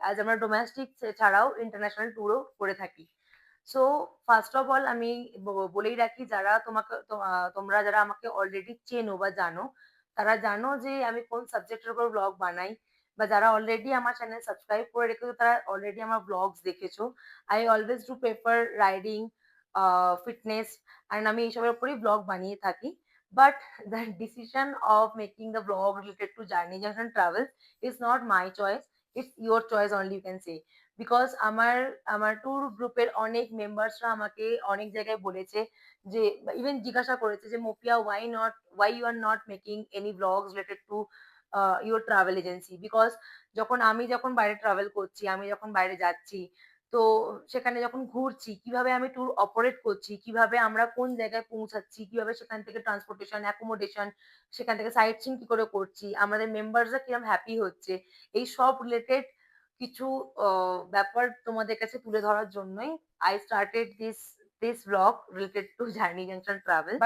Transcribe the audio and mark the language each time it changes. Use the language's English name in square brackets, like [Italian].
[Bangla] আজ আমরা ডোমেস্টিক ছাড়াও ইন্টারন্যাশনাল ট্যুরও করে থাকি। [English] so first of all [Bangla] আমি বলেই রাখি, যারা তোমরা যারা আমাকে অলরেডি চেনো বা জানো, তারা জানো যে আমি কোন সাবজেক্টের উপর ব্লগ বানাই, বা যারা অলরেডি আমার চ্যানেল সাবস্ক্রাইব করে রেখেছো তারা অলরেডি আমার ব্লগস দেখেছো। [English] I always do prefer riding, fitness, and [Bangla] আমি এইসবের উপরেই ব্লগ বানিয়ে থাকি। But [English] the decision of making the vlog related to journey and travels is not my choice. It's your choice only, you can say. [Bangla] Because আমার tour গ্রুপের অনেক মেম্বার্সরা আমাকে অনেক জায়গায় বলেছে যে, ইভেন জিজ্ঞাসা করেছে যে Mopia [English] Why you are not making any blogs related to your travel agency. [Bangla] Because যখন বাইরে ট্রাভেল করছি, আমি যখন বাইরে যাচ্ছি, তো সেখানে যখন ঘুরছি, কিভাবে আমি ট্যুর অপারেট করছি, কিভাবে আমরা কোন জায়গায় পৌঁছাচ্ছি, কিভাবে সেখান থেকে ট্রান্সপোর্টেশন, অ্যাকোমোডেশন, সেখান থেকে সাইট সিইং কি করে করছি, আমাদের মেম্বারসরা কিরকম হ্যাপি হচ্ছে, এই সব রিলেটেড কিছু ব্যাপার তোমাদের কাছে তুলে ধরার জন্যই [English] I started this blog related to Journey Junction Travel.